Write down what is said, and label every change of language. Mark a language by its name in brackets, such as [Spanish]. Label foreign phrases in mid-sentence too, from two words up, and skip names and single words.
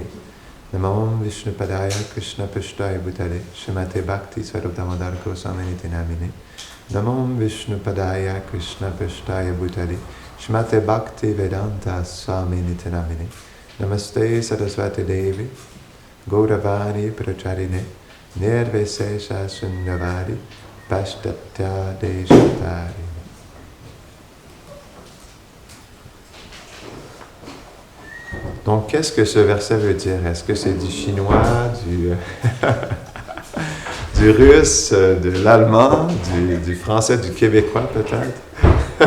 [Sanskrit] Namam Vishnupadaya Krishna Pishtaya Bhutale Shrimate Bhakti Swarup Damodar Goswami Namine Namam Vishnupadaya Krishna Pishtaya Bhutale Shrimate Bhakti Vedanta Swami Namine Namaste Saraswati Devi Gauravani Pracharine Nirvesesha Sundavari Pashtatya Deshatari. [French] Donc, qu'est-ce que ce verset veut dire? Est-ce que c'est du chinois, du russe, de l'allemand, du français, du québécois peut-être?